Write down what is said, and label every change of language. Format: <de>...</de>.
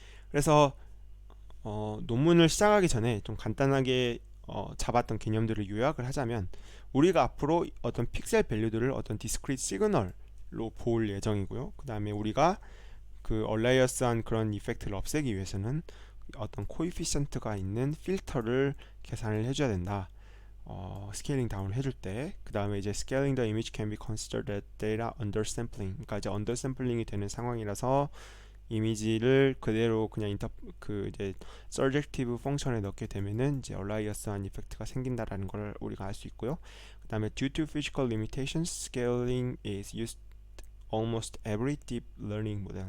<ko>그래서 논문을 시작하기 전에 좀 간단하게 잡았던 개념들을 요약을 하자면, 우리가 앞으로 어떤 픽셀 밸류들을 어떤 디스크리트 시그널로 볼 예정이고요. 그 다음에 우리가 그 얼라이어스한 그런 이펙트를 없애기 위해서는 어떤 코이피션트가 있는 필터를 계산을 해줘야 된다. 스케일링 다운을 해줄 때. 그 다음에 이제</ko> <en>scaling the image can be considered as data undersampling.</en> <ko>그러니까 이제 undersampling이 되는 상황이라서 이미지를 그대로 그냥 이제 surjective 펑션에 넣게 되면은 이제 얼라이어스한 이펙트가 생긴다라는 걸 우리가 알 수 있고요. 그 다음에</ko> <en>due to physical limitations, scaling is used almost every deep learning model.</en>